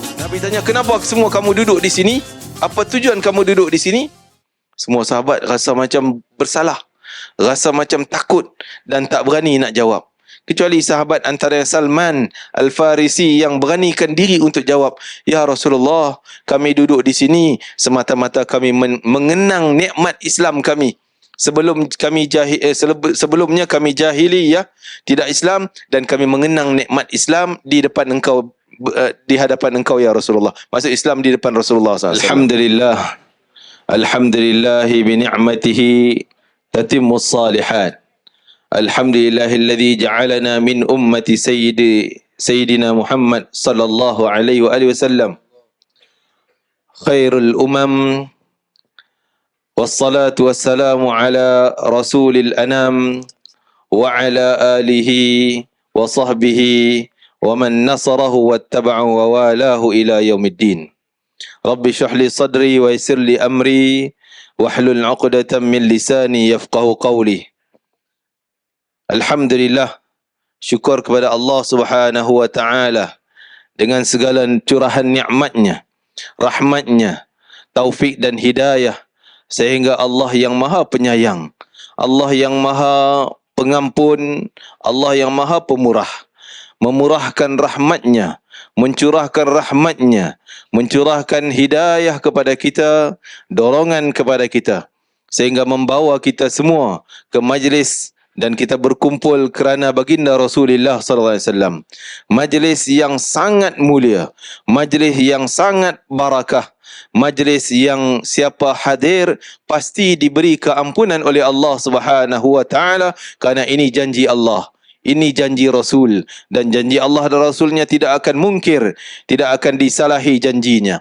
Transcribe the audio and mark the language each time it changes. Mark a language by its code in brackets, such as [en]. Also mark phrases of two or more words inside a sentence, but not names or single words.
[ms] Nabi tanya, kenapa semua kamu duduk di sini? Apa tujuan kamu duduk di sini? Semua sahabat rasa macam bersalah, rasa macam takut dan tak berani nak jawab. Kecuali sahabat antara Salman Al-Farisi yang beranikan diri untuk jawab, [ar] يا رسول الله, [ms] kami duduk di sini semata-mata kami mengenang nikmat Islam kami. Sebelumnya kami jahiliyah, tidak Islam, dan kami mengenang nikmat Islam di depan engkau, di hadapan engkau [ar] يا رسول الله. [ms] Maksud Islam di depan Rasulullah SAW. [ar] الحمد لله، الحمد لله بنعمته تتم الصالحات. الحمد لله الذي جعلنا من أمة سيدنا محمد صلى الله عليه وعلى آله وسلم خير الأمم. والصلاة والسلام على رسول الأنام وعلى آله وصحبه ومن نصره واتبعه ووالاه إلى يوم الدين. رب اشرح لي صدري ويسر لي أمري واحلل عقدة من لساني يفقهوا قولي. [ms] Alhamdulillah, syukur kepada Allah [ar] سبحانه وتعالى [ms] dengan segala curahan nikmatnya, rahmatnya, taufik dan hidayah, sehingga Allah yang Maha Penyayang, Allah yang Maha Pengampun, Allah yang Maha Pemurah, memurahkan rahmatnya, mencurahkan rahmatnya, mencurahkan hidayah kepada kita, dorongan kepada kita, sehingga membawa kita semua ke majlis dan kita berkumpul kerana baginda Rasulullah [ar] صلى الله عليه وسلم. [ms] Majlis yang sangat mulia, majlis yang sangat barakah, majlis yang siapa hadir pasti diberi keampunan oleh Allah [ar] سبحانه وتعالى, [ms] kerana ini janji Allah, ini janji Rasul, dan janji Allah dan Rasulnya tidak akan mungkir, tidak akan disalahi janjinya.